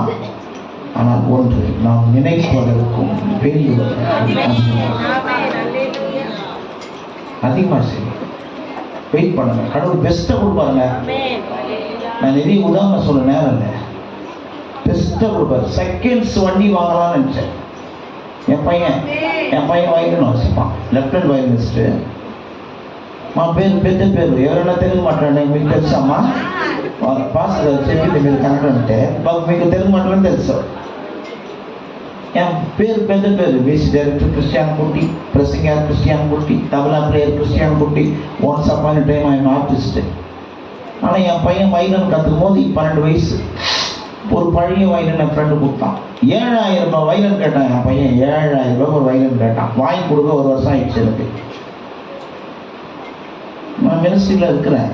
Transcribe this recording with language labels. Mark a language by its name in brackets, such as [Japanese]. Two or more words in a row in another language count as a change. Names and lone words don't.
[Tamil] ஆனால் ஒன்று, நாம் நினைப்பதற்கும் அதிகமாக செய்யும். வெயிட் பண்ணுங்க, கடவுள் பெஸ்ட்டை கொடுப்பாருங்க. நான் நிறைய உதாரணம் சொல்ல நேரம் இல்லை, பெஸ்ட்டாக கொடுப்பாரு. செகண்ட்ஸ் வண்டி வாங்கலாம்னு நினச்சேன். என் பையன் வயலின் வச்சுப்பான், [English] lieutenant violinist. [Telugu] పెద్ద పేరు ఎవరైనా తెలుగు మాట్లాడండి, మీకు తెలుసమ్మా? పాస్టర్ చెప్పింది మీరు కనకంటే మాకు మీకు తెలుగు మాట్లాడని తెలుసు. పేరు పెద్ద పేరు, [English] music director [Telugu] క్రిస్టియన్ కుట్టి, ప్రెసింగర్ క్రిస్టియన్ కుట్టి, తబలా பிளேயர் கிறிஸ்டியன் குட்டி. [English] once upon a time I am artist. [Tamil] ஆனால் என் பையன் வயலின் கற்றுக்கும் போது 12 வயசு. ஒரு பழைய வயலின் என் ஃப்ரெண்டு கொடுத்தான். 7000 ரூபாய் வயலின் கேட்டான் என் பையன். 7000 ரூபாய் ஒரு வயலின் கேட்டான். வாங்கி கொடுக்க 1 வருஷம் ஆயிடுச்சு எனக்கு. நான் மினிஸ்ட்ரியில் இருக்கிறேன்.